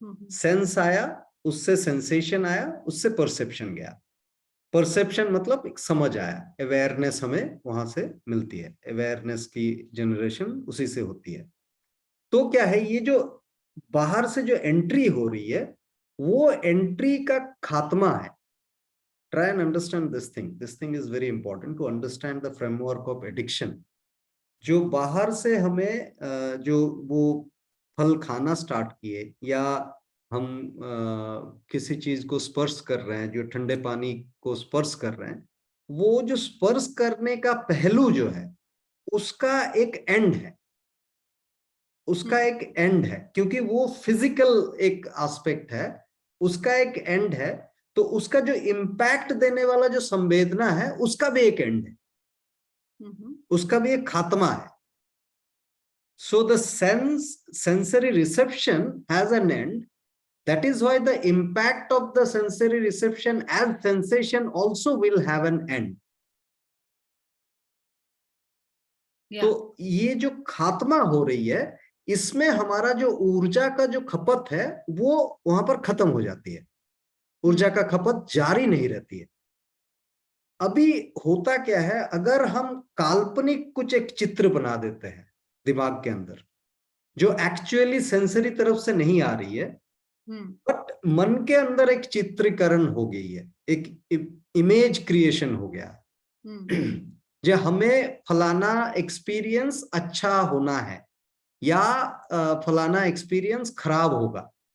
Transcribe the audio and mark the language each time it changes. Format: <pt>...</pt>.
<hi>Sense आया, उससे sensation आया, उससे परसेप्शन गया। परसेप्शन मतलब एक समझ आया, अवेयरनेस हमें वहां से मिलती है, अवेयरनेस की जनरेशन उसी से होती है। तो क्या है, ये जो बाहर से जो एंट्री हो रही है वो एंट्री का खात्मा है।</hi> <en>Try and understand this thing. This thing is very important to understand the framework of addiction.</en> <hi>जो बाहर से हमें जो वो फल खाना स्टार्ट किए, या हम किसी चीज को स्पर्श कर रहे हैं, जो ठंडे पानी को स्पर्श कर रहे हैं, वो जो स्पर्श करने का पहलू जो है उसका एक एंड है, उसका एक एंड है, क्योंकि वो फिजिकल एक एस्पेक्ट है, उसका एक एंड है। तो उसका जो इम्पैक्ट देने वाला जो संवेदना है उसका भी एक एंड है, उसका भी एक खात्मा है।</hi> <en>So the sensory reception has an end. That is why the impact of the sensory reception as sensation also will have an end.</en> <hi>तो ये जो खात्मा हो रही है, इसमें हमारा जो ऊर्जा का जो खपत है वो वहां पर खत्म हो जाती है, ऊर्जा का खपत जारी नहीं रहती है। अभी होता क्या है, अगर हम काल्पनिक कुछ एक चित्र बना देते हैं दिमाग के अंदर, जो एक्चुअली सेंसरी तरफ से नहीं आ रही है, बट मन के अंदर एक चित्रीकरण हो गई है, एक इमेज क्रिएशन हो गया, जो हमें फलाना एक्सपीरियंस अच्छा होना है या फलाना एक्सपीरियंस खराब होगा।</hi>